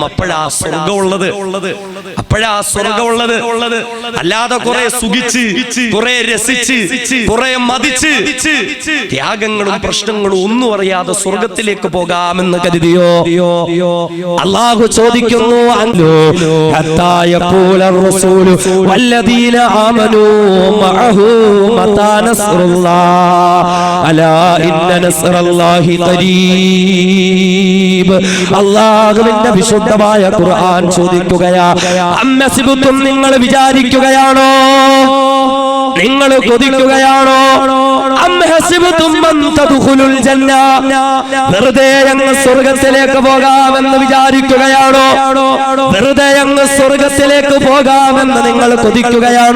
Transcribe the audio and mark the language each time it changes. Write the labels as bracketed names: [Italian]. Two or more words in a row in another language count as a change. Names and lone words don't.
[Malayalam] അപ്പോഴാ സ്വർഗമുള്ളത്. അല്ലാതെ കുറെ സുഖിച്ച്, കുറെ രസിച്ച്, കുറെ മതിച്ച്, ത്യാഗങ്ങളും പ്രശ്നങ്ങളും ഒന്നും അറിയാതെ സ്വർഗത്തിലേക്ക് പോകാമെന്ന് കരുതിയോ? അള്ളാഹു ചോദിക്കുന്നു, [Arabic] معه متى نصر الله ألا إن نصر الله قريب. [Malayalam] അല്ലാഹുവിന്റെ വിശുദ്ധമായ ഖുർആൻ ചോദിക്കുകയാ, അമ്മസിബുത്തും, നിങ്ങൾ വിചാരിക്കുകയാണോ, നിങ്ങൾ കൊതിക്കുകയാണോ, [Arabic] أم حسبتم أن تدخلوا الجنة, [Malayalam] വെറുതെ അങ്ങ് സ്വർഗ്ഗത്തിലേക്ക് പോകാമെന്ന് വിചാരിക്കുകയാണോ, വെറുതെ അങ്ങ് സ്വർഗ്ഗത്തിലേക്ക് പോകാമെന്ന് നിങ്ങൾ കൊതിക്കുകയാണോ?